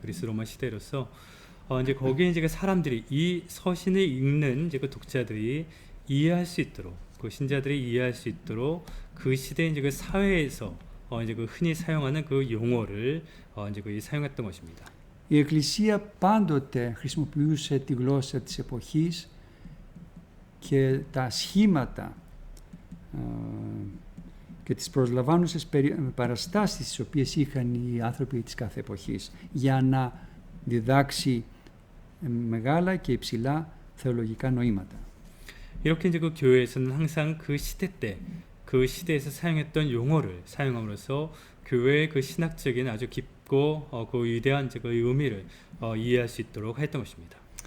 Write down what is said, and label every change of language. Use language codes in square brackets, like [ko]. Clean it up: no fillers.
[ko] 그리스 로마 시대로서 이제 거기에 이제 그 사람들이 이 서신을 읽는 이제 그 독자들이 이해할 수 있도록 그 신자들이 이해할 수 있도록 그 시대 이제 그 사회에서 이제 그 흔히 사용하는 그 용어를 이제 그 사용했던 것입니다. [el] Η Εκκλησία πάντοτε χρησιμοποιούσε τη γλώσσα της εποχής και τα σχήματα και τις προσλαμβάνουσες παραστάσεις τις οποίες είχαν οι άνθρωποι της κάθε εποχής για να διδάξει μεγάλα και υψηλά θεολογικά νοήματα. [ko] 이렇게 이제 그 교회에서는 항상 그 시대 때 그 시대에서 사용했던 용어를 사용함으로써 교회의 그 신학적인 아주 깊고 그 위대한 그 의미를 이해할 수 있도록 했던 것입니다.